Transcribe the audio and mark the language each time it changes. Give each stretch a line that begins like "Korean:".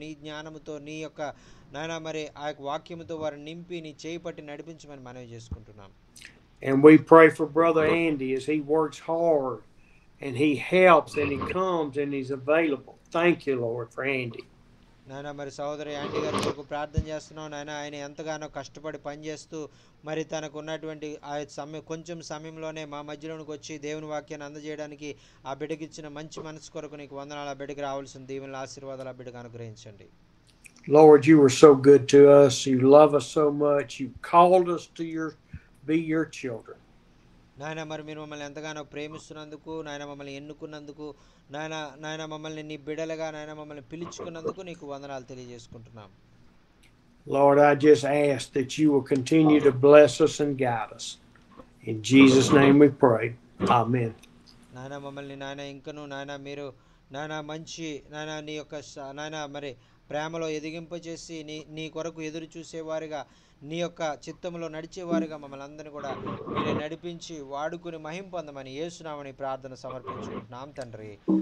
Telugu: నీ జ్ఞానముతో నీ యొక్క నాయన మరి ఆ యొక్క వాక్యముతో వారిని నింపి నీ చేయి పట్టి నడిపించమని మనవి చేసుకుంటున్నాం.
English: And we pray for Brother Andy as he works hard and he helps and he comes and he's available. Thank you, Lord, for Andy.
Telugu: నాయన మరి సహోదరి యాంటీ గారి కొరకు ప్రార్థన చేస్తున్నాం నాయన. ఆయన ఎంతగానో కష్టపడి పనిచేస్తూ మరి తనకు ఉన్నటువంటి ఆ కొంచెం సమయంలోనే మా మధ్యలోనికి వచ్చి దేవుని వాక్యాన్ని అందజేయడానికి ఆ బిడ్డకి ఇచ్చిన మంచి మనసు కొరకు నీకు వందనాలు. ఆ బిడ్డకి రావాల్సిన దీవెనల ఆశీర్వాదాలు ఆ బిడ్డకు అనుగ్రహించండి.
English: Lord, you were so good to us. You love us so much. You called us to be your children.
Telugu: నాయన మరి మీరు మమ్మల్ని ఎంతగానో ప్రేమిస్తున్నందుకు, నాయన మమ్మల్ని ఎన్నుకున్నందుకు, నాయన మమ్మల్ని నీ బిడ్డలుగా నాయన మమ్మల్ని పిలుచుకున్నందుకు నీకు వందనాలు తెలియజేసుకుంటున్నాం.
English: Lord, I just ask that you will continue to bless us and guide us. In Jesus' name we pray. Amen.
Telugu: నాయన మమ్మల్ని నాయన ఇంకను నాయన మీరు నాయన మంచి నాయన నీ యొక్క నాయన మరి ప్రేమలో ఎదిగింపచేసి నీ కొరకు ఎదురు చూసేవారిగా, నీ యొక్క చిత్తంలో నడిచేవారిగా మమ్మల్ని అందరినీ కూడా మీరే నడిపించి వాడుకుని మహిమ పొందమని యేసునామని ప్రార్థన సమర్పించుకుంటున్నాం తండ్రి.